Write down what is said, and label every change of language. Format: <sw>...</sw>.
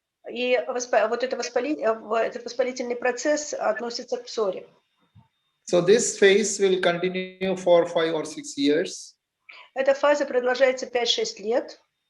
<ru>И вот этот воспалительный процесс относится к псоре.</ru> <en>So this phase will continue for 5 or 6 years.</en> <ru>Эта фаза продолжается 5-6 лет.</ru>